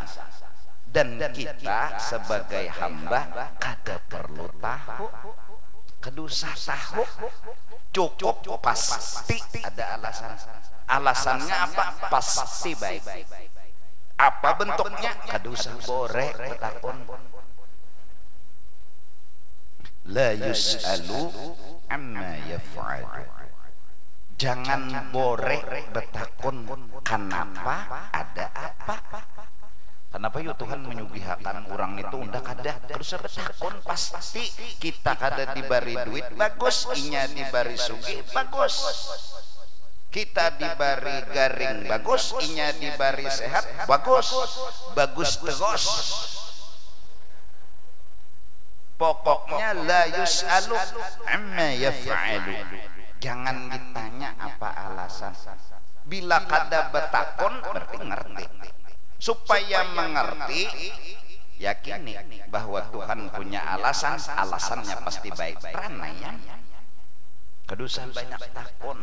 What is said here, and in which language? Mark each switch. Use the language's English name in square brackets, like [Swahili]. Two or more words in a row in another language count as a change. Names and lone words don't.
[Banjar] Dan kita sebagai hamba kada perlu tahu, kedusah tahu, cukup pasti ada alasan. Alasannya apa? Pasti baik. Apa bentuknya? Kadusah bore betakon. [Arabic] لا يسأل عما يفعل. [Banjar] Jangan bore betakon kenapa, ada apa. Kenapa yuk Tuhan menyugihakan orang itu unda kada terus betakon, pasti kita kada dibari duit bagus, inya dibari sugih bagus, kita dibari garing bagus, inya dibari sehat bagus, bagus terus. Pokoknya [Arabic] لا يسأل عما يفعل. [Banjar] Jangan ditanya apa alasan. Bila kada betakon berarti ngerti. [Indonesian] Supaya mengerti, yakini bahwa Tuhan punya alasan, alasannya pasti baik. [Banjar] Pranayam. Kedusan banyak takon.